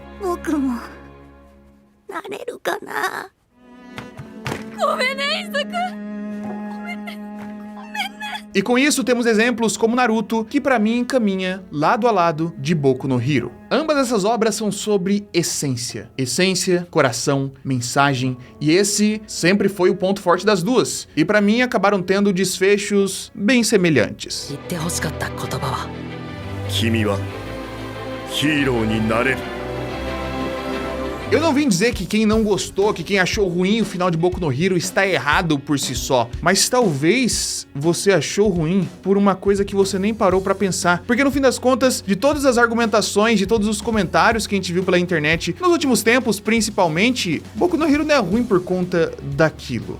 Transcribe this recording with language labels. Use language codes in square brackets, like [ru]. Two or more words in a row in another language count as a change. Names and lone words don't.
[pt] E com isso temos exemplos como Naruto, que pra mim caminha lado a lado de Boku no Hero. Ambas essas obras são sobre essência. Essência, coração, mensagem, e esse sempre foi o ponto forte das duas. E pra mim acabaram tendo desfechos bem semelhantes. [ja] 言って欲しかった言葉は君はヒーローになれる。 [pt] Eu não vim dizer que quem não gostou, que quem achou ruim o final de Boku no Hero está errado por si só, mas talvez você achou ruim por uma coisa que você nem parou pra pensar. Porque no fim das contas, de todas as argumentações, de todos os comentários que a gente viu pela internet, nos últimos tempos, principalmente, Boku no Hero não é ruim por conta daquilo.